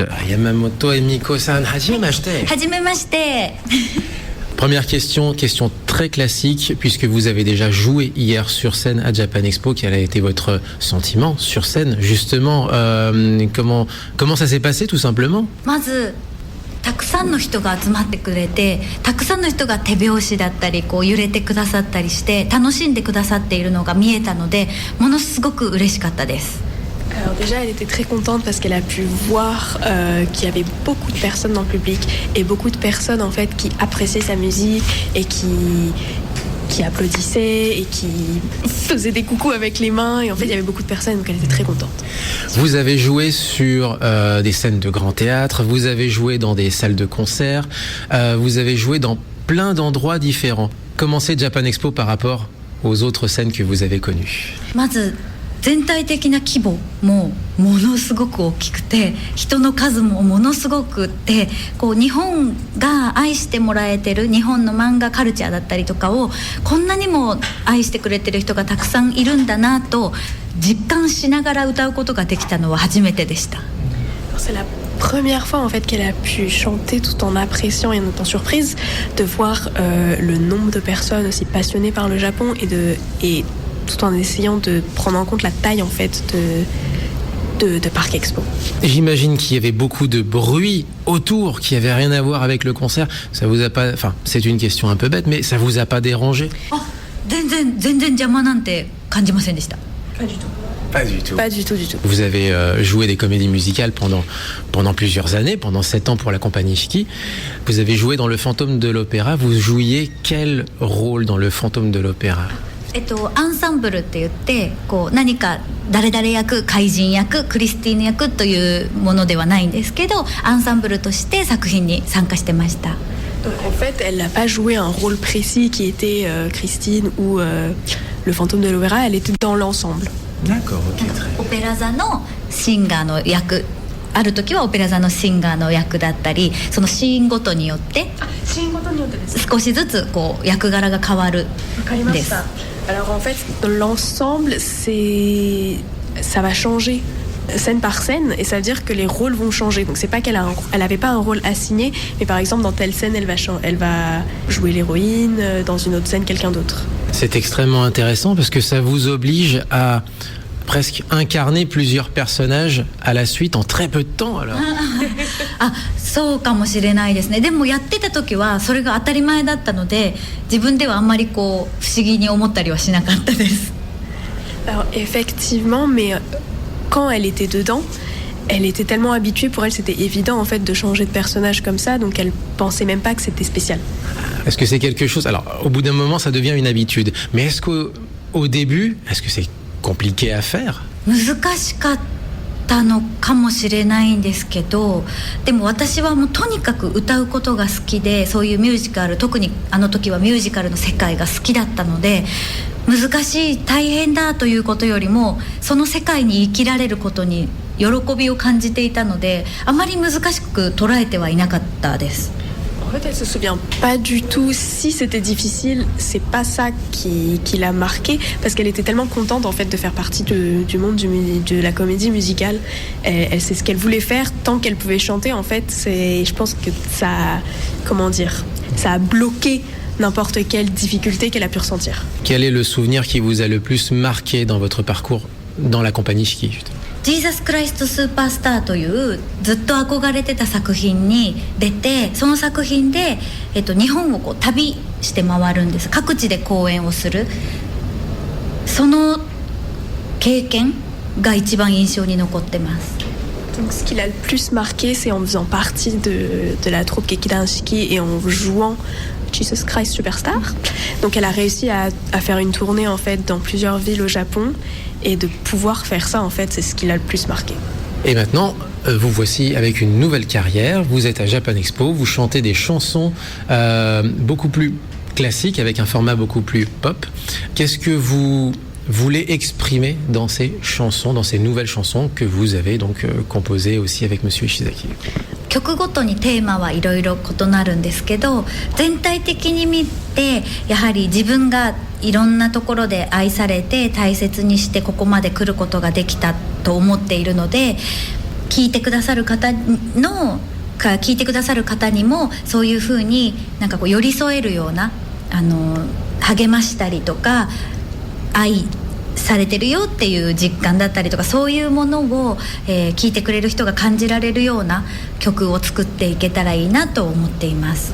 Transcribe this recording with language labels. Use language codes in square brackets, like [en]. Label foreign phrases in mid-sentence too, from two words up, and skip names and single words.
[fr] Yamamoto et Miko-san, hajimemashite. [ja] Hajimemashite. [fr] Première question très classique, puisque vous avez déjà joué hier sur scène à Japan Expo. Quel a été votre sentiment sur scène, justement comment ça s'est passé, tout simplement? [ja] まずたくさんの人が集まってくれて、たくさんの人が手拍子だったりこう揺れてくださったりして楽しんでくださっているのが見えたので、ものすごく嬉しかったです。 [fr] Alors déjà, elle était très contente parce qu'elle a pu voir qu'il y avait beaucoup de personnes dans le public et beaucoup de personnes en fait qui appréciaient sa musique et qui applaudissaient et qui faisaient des coucous avec les mains, et en fait il y avait beaucoup de personnes, donc elle était très contente. Vous avez joué sur des scènes de grand théâtre, vous avez joué dans des salles de concert, vous avez joué dans plein d'endroits différents. Comment c'est Japan Expo par rapport aux autres scènes que vous avez connues? [ja] まず全体的な規模もものすごく大きくて、人の数もものすごくって、こう日本が愛してもらえてる日本の漫画カルチャーだったりとかをこんなにも愛してくれてる人がたくさんいるんだなと実感しながら歌うことができたのは初めてでした。 [fr] C'est la première fois en fait qu'elle a pu chanter tout en appréciant et en étant surprise de voir le nombre de personnes aussi passionnées par le Japon et tout en essayant de prendre en compte la taille en fait de Parc Expo. J'imagine qu'il y avait beaucoup de bruit autour qui avait rien à voir avec le concert. Ça vous a pas, enfin, c'est une question un peu bête, mais ça vous a pas dérangé? [ja] あ、全然邪魔なんて感じませんでした。 [fr] Pas du tout. Pas du tout. Pas du tout, du tout. Vous avez joué des comédies musicales pendant plusieurs années, pendant 7 ans pour la compagnie Shiki. Vous avez joué dans le Fantôme de l'Opéra. Vous jouiez quel rôle dans le Fantôme de l'Opéra? [ja] アンサンブルって言ってこう何か誰々役、怪人役、クリスティーヌ役というものではないんですけど、アンサンブルとして作品に参加してました。 [fr] En fait, elle n'a pas joué un rôle précis qui était Christine ou le Fantôme de l'Opéra, elle était dans l'ensemble. D'accord, ok, très bien. [ja] オペラ座のシンガーの役、ある時はオペラ座のシンガーの役だったり、そのシーンごとによって少しずつこう役柄が変わるんです。 [fr] Alors en fait, dans l'ensemble, ça va changer scène par scène, et ça veut dire que les rôles vont changer. Donc c'est pas qu'elle avait pas un rôle assigné, mais par exemple dans telle scène elle va jouer l'héroïne, dans une autre scène quelqu'un d'autre. C'est extrêmement intéressant parce que ça vous oblige à presque incarner plusieurs personnages à la suite en très peu de temps alors. [ja] あ、そうかもしれないですね。でもやってた時はそれが当たり前だったので、自分ではあんまりこう不思議に思ったりはしなかったです。 [fr] Alors effectivement, mais quand elle était dedans, elle était tellement habituée, pour elle c'était évident en fait de changer de personnage comme ça, donc elle pensait même pas que c'était spécial. Est-ce que c'est quelque chose... Alors, au bout d'un moment, ça devient une habitude. Mais est-ce qu'au début, est-ce que c'est compliqué à faire? [ja] 難しかったのかもしれないんですけど、でも私はもうとにかく歌うことが好きで、そういうミュージカル、特にあの時はミュージカルの世界が好きだったので、難しい大変だということよりもその世界に生きられることに喜びを感じていたので、あまり難しく捉えてはいなかったです。 [fr] En fait, elle se souvient pas du tout si c'était difficile. C'est pas ça qui l'a marquée, parce qu'elle était tellement contente en fait de faire partie du monde de la comédie musicale. Elle sait ce qu'elle voulait faire tant qu'elle pouvait chanter. En fait, je pense que ça, comment dire, ça a bloqué n'importe quelle difficulté qu'elle a pu ressentir. Quel est le souvenir qui vous a le plus marqué dans votre parcours dans la compagnie Shiki, justement? [ja] ジーザス・クライスト・スーパースターというずっと憧れてた作品に出て、その作品で、日本をこう旅して回るんです。各地で公演をする。その経験が一番印象に残ってます。 [fr] Donc, ce qui l'a le plus marqué, c'est en faisant partie de la troupe Gekidan-Shiki et en jouant Jesus Christ Superstar. Donc, elle a réussi à faire une tournée en fait dans plusieurs villes au Japon, et de pouvoir faire ça en fait, c'est ce qui l'a le plus marqué. Et maintenant, vous voici avec une nouvelle carrière. Vous êtes à Japan Expo, vous chantez des chansons beaucoup plus classiques avec un format beaucoup plus pop. Qu'est-ce que vous voulez exprimer dans ces chansons, dans ces nouvelles chansons que vous avez donc composées aussi avec Monsieur Ishizaki? [ja] 曲ごとにテーマはいろいろ異なるんですけど、全体的に見てやはり自分がいろんなところで愛されて大切にしてここまで来ることができたと思っているので、聞いてくださる方にもそういうふうになんかこう寄り添えるような励ましたりとか愛されてるよっていう実感だったりとか、そういうものを、聞いてくれる人が感じられるような曲を作っていけたらいいなと思っています。